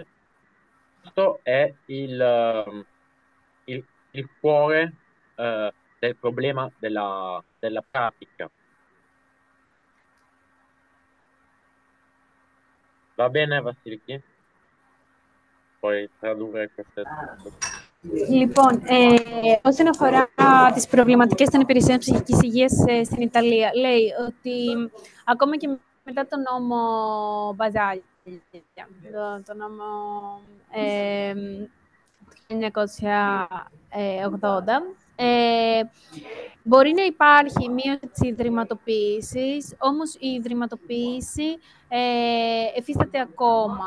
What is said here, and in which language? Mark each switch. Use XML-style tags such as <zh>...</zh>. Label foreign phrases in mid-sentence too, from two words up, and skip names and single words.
<it>Questo è il cuore del problema della pratica. Va bene, Vasiliki? Puoi tradurre queste</it> <el>Λοιπόν, όσον αφορά τις προβληματικές των υπηρεσιών ψυχικής υγείας στην Ιταλία, λέει ότι ακόμα και μετά τον νόμο Μπαζάλια, το νόμο 1980, μπορεί να υπάρχει μείωση της ιδρυματοποίησης, όμως η ιδρυματοποίηση εφίσταται ακόμα.</el>